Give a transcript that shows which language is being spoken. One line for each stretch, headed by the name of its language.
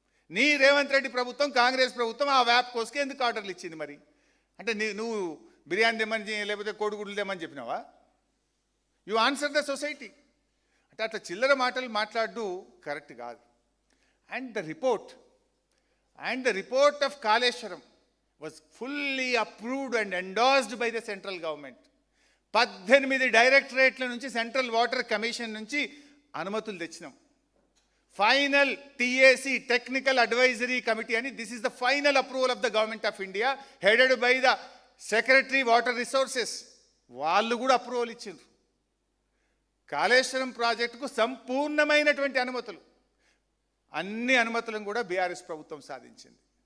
Telugu: నీ రేవంత్ రెడ్డి ప్రభుత్వం, కాంగ్రెస్ ప్రభుత్వం ఆ వ్యాప్కోస్కి ఎందుకు ఆర్డర్లు ఇచ్చింది? మరి అంటే నువ్వు బిర్యానీ తెమ్మని లేకపోతే కోడిగుడ్లు తెమ్మని చెప్పినావా?
English: You answer the society.
Telugu: అంటే అట్లా చిల్లర మాటలు మాట్లాడు కరెక్ట్ కాదు.
English: And the report of Kaleshwaram, was fully approved and endorsed by the central government.
Telugu: 18 డైరెక్టరేట్ల నుంచి సెంట్రల్ వాటర్ కమిషన్ నుంచి అనుమతులు తెచ్చినాం.
English: Final TAC technical advisory committee అని, this is the final approval of the government of India headed by the secretary water resources.
Telugu: వాళ్ళు కూడా approval ఇచ్చిండ్రు. కాళేశ్వరం ప్రాజెక్టుకు సంపూర్ణమైనటువంటి అనుమతులు, అన్ని అనుమతులను కూడా బీఆర్ఎస్ ప్రభుత్వం సాధించింది.